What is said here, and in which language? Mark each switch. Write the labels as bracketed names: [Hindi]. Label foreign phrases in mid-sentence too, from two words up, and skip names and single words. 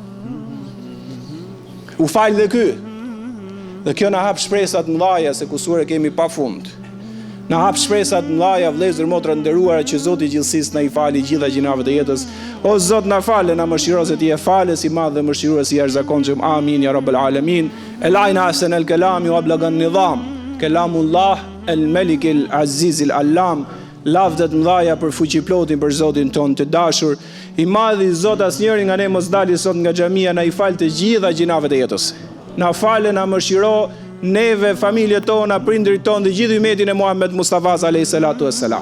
[Albanian] U falë dhe ky. Dhe kjo na hap shpresat mëdhaja se kusure kemi pa fund. Na hap shpresat mëdhaja, vëllezër motra nderuara, që Zoti i gjithësisë na i fali gjitha gjinavet e jetës. O Zot, na falë, na mëshiro, se ti je falës i madh dhe mëshirues i jashtëzakonshëm. [Arabic] آمين يا رب العالمين. علينا أحسن الكلام وأبلغ النظام. كلام الله الملك العزيز العلام. [Albanian] Lavdet mëdhaja për fuqiplotin për Zotin ton të dashur. I madhi Zot, asnjëri nga ne mos dali sot nga xhamia, na i fal të gjitha gjinavet e jetës. Na falë, na mëshiro, neve, familjet tona, prindrit tonë dhe gjithë umetin e Muhammed Mustafa [Arabic] عليه الصلاة والسلام.